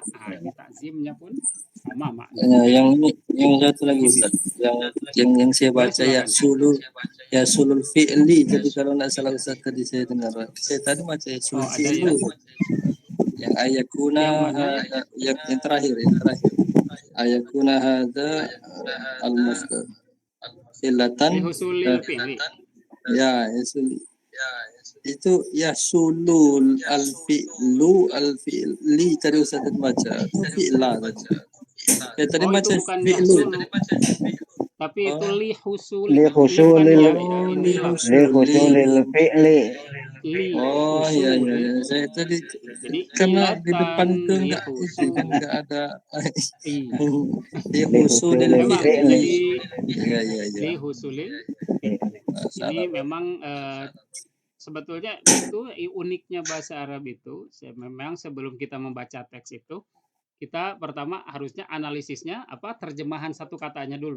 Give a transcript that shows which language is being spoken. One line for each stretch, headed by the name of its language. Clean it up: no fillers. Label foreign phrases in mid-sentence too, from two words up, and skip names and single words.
Indonesian: Nah, ini ta'zimnya pun sama maknanya. Yang ini, yang satu lagi Ustaz, yang saya baca ya
Arabic: حصول الفعل.
Indonesian: Jadi kalau nggak salah Ustaz tadi saya dengar, saya tadi baca ya
Arabic: حصول الفعل.
Indonesian: Yang ayakuna yang terakhir
Arabic: أي يكون هذا المصدر علة حصول الفعل.
Indonesian: Ya, husuli. Itu
Arabic: يحصل الفعل
Indonesian: tadi Ustaz tadi baca. Itu fi'la tadi. Ya tadi Oh, itu baca bukan fi'lun. yahsulu, tapi itu Oh.
Arabic: لحصول,
Indonesian: Li li kan husulil ya, Oh, ini li lam.
Arabic: لحصول الفعل
Indonesian: Li Oh ya husul. ya ya. Saya tadi Jadi karena di depan ilatan itu li enggak itu husul. kan enggak ada Iya. li li husulil husulil Memang fi'li. jadi Ya ya ya.
Arabic: لحصول الفعل. Ini
Indonesian: Salah. memang sebetulnya itu uniknya bahasa Arab itu. Memang sebelum kita membaca teks itu, kita pertama harusnya analisisnya terjemahan satu katanya dulu.